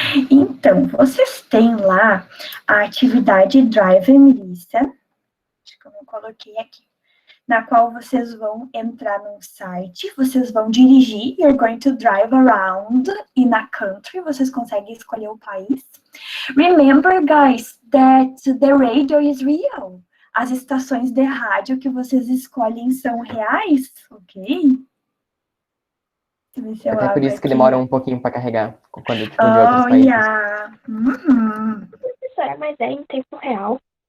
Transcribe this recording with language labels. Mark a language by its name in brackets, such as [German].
[Portuguese] Então, vocês têm lá a atividade Drive and Listen. Acho que eu não coloquei aqui. na qual vocês vão entrar num site, vocês vão dirigir, [English] you're going to drive around in a country, [Portuguese] vocês conseguem escolher o país. [English] Remember, guys, that the radio is real. [Portuguese] As estações de rádio que vocês escolhem são reais, ok? Até por isso que demora um pouquinho para carregar quando é tipo de outros países. [English] Yeah. [Portuguese] Professora, mas é em tempo real?